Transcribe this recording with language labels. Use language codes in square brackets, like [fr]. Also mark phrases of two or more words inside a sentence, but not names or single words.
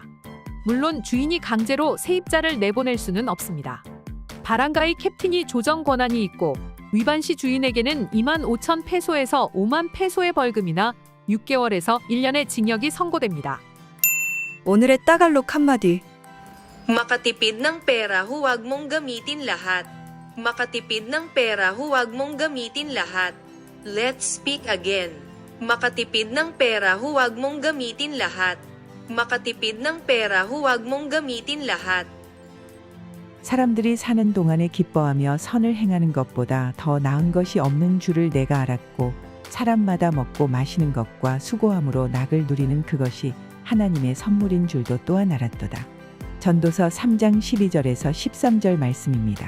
[ko] 물론 주인이 강제로 세입자를 내보낼 수는 없습니다. 바람가이 캡틴이 조정 권한이 있고 위반 시 주인에게는 25,000페소에서 50,000페소의 벌금이나 6개월에서 1년의 징역이 선고됩니다. 오늘의 따갈록 한마디. [tl] Makatipid ng pera, huwag mong gamitin lahat. Makatipid ng pera, huwag mong gamitin lahat. [en] Let's speak again. [tl] Makatipid ng pera, huwag mong gamitin lahat. Makatipid ng pera, huwag mong gamitin lahat. [ko] 사람들이 사는 동안에 기뻐하며 선을 행하는 것보다 더 나은 것이 없는 줄을 내가 알았고 사람마다 먹고 마시는 것과 수고함으로 낙을 누리는 그것이 하나님의 선물인 줄도 또한 알았도다. 전도서 3장 12절에서 13절 말씀입니다.